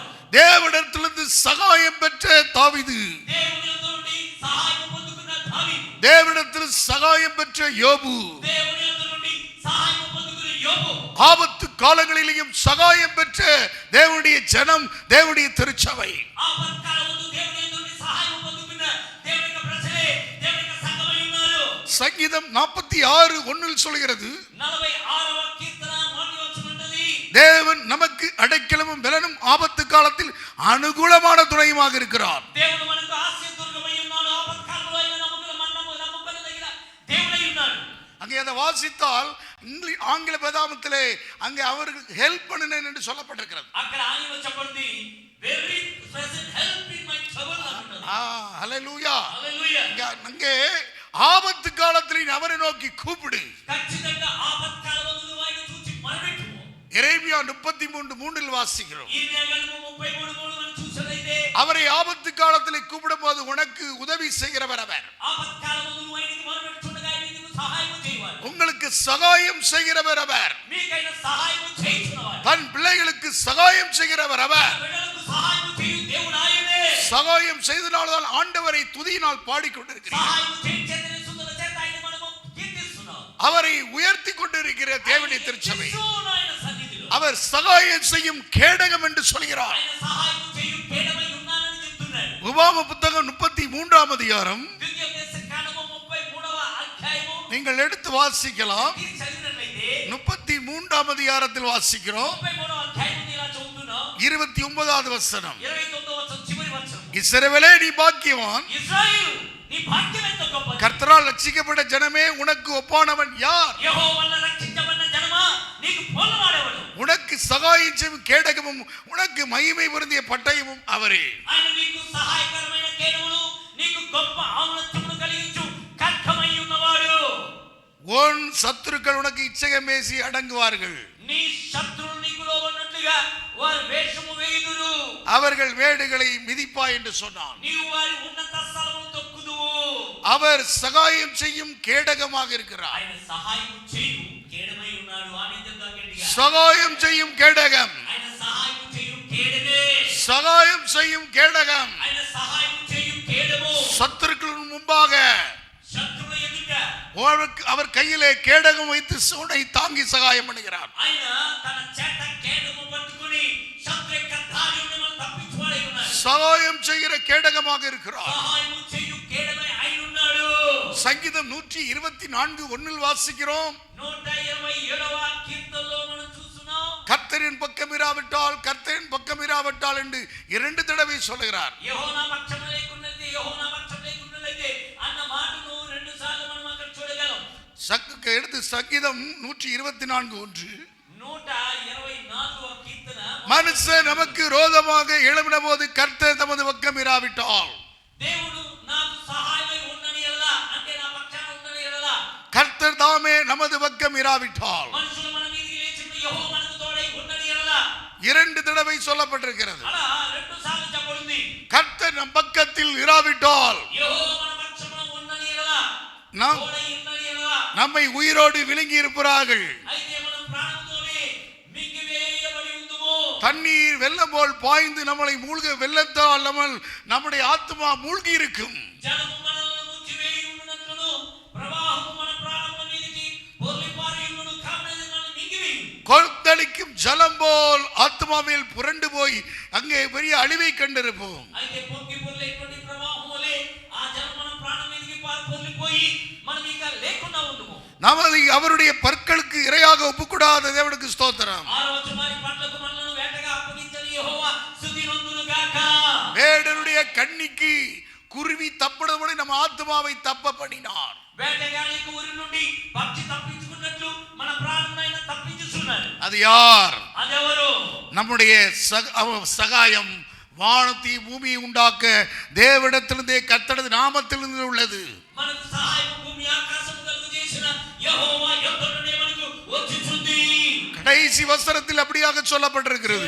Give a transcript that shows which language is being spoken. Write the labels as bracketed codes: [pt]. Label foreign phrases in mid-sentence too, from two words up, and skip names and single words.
[ta] தேவனிடத்திலிருந்து சகாயம் பெற்ற தாவீது, [te] దేవుని యొద్ద నుండి సహాయం పొందుకున్న దావీదు, [ta] தேவனிடத்தில் சகாயம் பெற்ற யோபு, [te] దేవుని యొద్ద నుండి సహాయం పొందుకున్న యోబు, [ta] ஆபத்து காலங்களிலேயும் சகாயம் பெற்ற தேவனுடைய ஜனம், தேவனுடைய திருச்சபை. [te] ఆపత్కాలమందు దేవుని యొద్ద నుండి సహాయం పొందుకున్న దేవుని యొక్క ప్రజలే, దేవుని యొక్క సంఘమై ఉన్నారు. [ta] சங்கீதம் 46:1 சொல்கிறது, [te] 46వ కీర్తన 1వ వచనం అంటది, [ta] தேவன் நமக்கு அடைக்கலமும் பலனும் ஆபத்து காலத்தில் அனுகூலமான துணையுமாக இருக்கிறார். [te] దేవుడు మనకు ఆశ్రయదుర్గమై ఉన్నాడు. ఆపత్కాలంలో ఆయన నమ్మకదగిన దేవుడై ఉన్నాడు. [ta] அங்கே அதை வாசித்தால் ஆங்கில வேதாகமத்திலே அங்கே அவருக்கு ஹெல்ப் பண்ணினேன் என்று சொல்லப்பட்டிருக்கிறது. [te] అక్కడ ఆంగ్లంలో చెప్పబడింది, [en] very present help in my trouble [te] అంటున్నారు. [ta] ஹல்லேலூயா. [te] హల్లెలూయా. [ta] அங்கே ஆபத்து காலத்தில் அவரை நோக்கி கூப்பிடு. [te] ఖచ్చితంగా ఆపత్కాలంలో నువ్వు ఆయన చూచి మొరపెట్టు. [ta] எரேமியா 33:3 வாசிக்கிறோம். [te] ఇర్మియా గ్రంథము 33:3 మనం చూసినట్లయితే, [ta] அவரை ஆபத்து காலத்தில் கூப்பிடும்போது உனக்கு உதவி செய்கிறவர் அவர். [te] ఆపత్కాలంలో నువ్వు ఆయనకి మొరపెట్టుచుండగా ఆయన నీకు సహాయం చేయవాడు. [ta] உங்களுக்கு சகாயம் செய்கிறவர் அவர். [te] మీకైనా సహాయం చేయుచున్నవాడు. [ta] தன் பிள்ளைகளுக்கு சகாயம் செய்கிறவர் அவர். [te] బిడ్డలకు సహాయం చేయు దేవుడు ఆయనే. [ta] சகாயம் செய்தனால்தான் ஆண்டவரை துதியினால் பாடிக்கொண்டிருக்கிறார். [te] సహాయం చేయించేదని స్తుతుల చేత ఆయన మనము కీర్తిస్తున్నాం. [ta] அவரை உயர்த்தி கொண்டிருக்கிற தேவனுடைய திருச்சபை. [te] ఆయన సన్నిధిలో [ta] அவர் சகாயம் செய்யும் கேடகம் என்று சொல்கிறார். [te] ఆయన సహాయం చేయు కేడమై ఉన్నానని చెప్తున్నాడు. [ta] உபாம புத்தகம் 33ஆம் அதிகாரம் [te] ద్వితీయోపదేశకాండము 33వ అధ్యాయము [ta] நீங்கள் எடுத்து வாசிக்கலாம். [te] ఇది చదివినట్లయితే [ta] 33ஆம் அதிகாரத்தில் வாசிக்கிறோம். [te] 33వ అధ్యాయం ఇలా చదువుతున్నాం. [ta] 29வது వசனம். [te] 29వ వచనం చివరి వచనం. [ta] இஸ்ரவேலே நீ பாக்கியவான், [te] ఇశ్రాయేలు నీ భాగ్యం ఎంత గొప్పది. [ta] கர்த்தரால் ரட்சிக்கப்பட்ட ஜனமே உனக்கு ஒப்பானவன் யார்? [te] యెహోవా వలన రక్షించబడిన జనమా నీకు పోలవాడెవడు? [ta] உனக்கு சகாயம் செய்யும் கேடகமும் உனக்கு மகிமை பொருந்திய பட்டயமும் அவரே. [te] ఆయన నీకు సహాయకరమైన కేడమును నీకు గొప్ప ఔన్నత్యమును కలిగించు ఖడ్గమై ఉన్నవాడు. [ta] உன் சத்துருக்கள் உனக்கு இச்சகம் பேசி அடங்குவார்கள். [te] నీ శత్రువులు నీకు లోబడినట్లుగా వారు వేషము వేయుదురు. [ta] அவர்கள் மேடுகளை மிதிப்பாய் என்று சொன்னான். [te] నీవు వారి ఉన్నత స్థలమును తొక్కుదువు. [ta] அவர் சகாயம் செய்யும் கேடகமாக இருக்கிறார். [te] ఆయన సహాయం చేయు కేడమై ఉన్నాడు. ఆమేన్ చెప్దాం గట్టిగా. [ta] சகாயம் செய்யும் கேடகம். [te] ఆయన సహాయం చేయు కేడమే. [ta] சகாயம் செய்யும் கேடகம். [te] ఆయన సహాయం చేయు కేడము. [ta] சத்துருக்கள் முன்பாக [te] శత్రువుల ఎదుట [ta] அவர் கையிலே கேடகம் வைத்து சூனை தாங்கி சகாயம் பண்ணுகிறார். [te] ఆయన తన చేత కేడము పట్టుకొని శత్రు యొక్క దాడి నుండి మనం తప్పించువాడై ఉన్నాడు. [ta] சகாயம் செய்கிற கேடகமாக இருக்கிறார். [te] సహాయం చేయు కేడమై అయి ఉన్నాడు. [ta] சங்கீதம் 124:1 வாசிக்கிறோம். [te] 127వ కీర్తనలో మనం చూస్తున్నాం. [ta] கர்த்தரின் பக்கம் இராவிட்டால் கர்த்தரின் பக்கம் இராவிட்டால் என்று 2 தடவை சொல்கிறார். [te] యెహోవా పక్షం లేకున్నది యెహోవా పక్షం లేకున్నది అన్న మాటను 2 సార్లు మనం అక్కడ చూడగలం. [ta] எடுத்து சங்கீதம் 124:1 [te] 124వ కీర్తన. [ta] மனுஷன் நமக்கு விரோதமாக எழும்பின போது கர்த்தர் தமது பக்கம் இராவிட்டால் [te] దేవుడు నాకు సహాయమై ఉన్నని ఎడలా అంటే నా పక్షాన ఉన్నని ఎడలా [ta] கர்த்தர் தாமே நமது பக்கம் இராவிட்டால் [te] మనుషులు మన మీదికి లేచిన యెహోవా మనకు తోడై ఉన్నని ఎడలా [ta] 2 தடவை சொல்லப்பட்டிருக்கிறது. [te] అలా 2 సార్లు చెప్పబడింది. [ta] கர்த்தர் நம் பக்கத்தில் இராவிட்டால் [te] యెహోవా మన పక్షమున ఉన్నని ఎడలా [ta] நாம் [te] తోడై ఉన్నని ఎడలా [ta] நம்மை உயிரோடு விழுங்கி இருப்பார்கள். [te] అయితే మనం ప్రాణముతోనే మింగివేయబడి ఉందుము. [ta] தண்ணீர் வெள்ளம் போல் பாய்ந்து நம்மளை மூழ்க வெள்ளத்தால் நம்முடைய ஆத்மா மூழ்கி இருக்கும். [te] జలము మనల్ని ముంచివేయి ఉన్నట్లును ప్రవాహము మన ప్రాణముల మీదికి పొర్లిపారి ఉన్నను కావున మనల్ని మింగివేయు. [ta] கொந்தளிக்கும் ஜலம் போல் ஆத்மாவில் புரண்டு போய் அங்கே பெரிய அழிவை கண்டிருப்போம். [te] అయితే పొంగి పొర్లేటువంటి ప్రవాహం వలె ఆ జలం మన ప్రాణం మీదికి పొర్లిపోయి మనం ఇక లేకుండా ఉండుము. [ta] நமது அவருடைய பற்களுக்கு இரையாக ஒப்புக்கூடாத தேவனுக்கு ஸ்தோத்திரம். [te] ఆ రోజు మరి పండ్లకు మనలను వేటగా అప్పగించని యెహోవా స్తుతి నొందును గాక. [ta] வேடனுடைய கண்ணிக்கு குருவி தப்பினபடி நம்ம ஆத்மாவை தப்ப பண்ணினார். [te] వేటగాడికి ఊరి నుండి పక్షి తప్పించుకున్నట్లు మన ప్రాణమునైనా తప్పించుచున్నాడు. [ta] அது யார்? [te] అదెవరు? [ta] நம்முடைய சகாயம் வானத்தை பூமியை உண்டாக்க தேவனிடத்திலிருந்தே கர்த்தரது நாமத்திலிருந்து உள்ளது. [te] మనకు సహాయం భూమి ఆకాశము కలుగు చేసిన యెహోవా యొద్ద నుండి మనకు వచ్చుచుంది. [ta] கடைசி வசனத்தில் அப்படியாக சொல்லப்பட்டிருக்கிறது.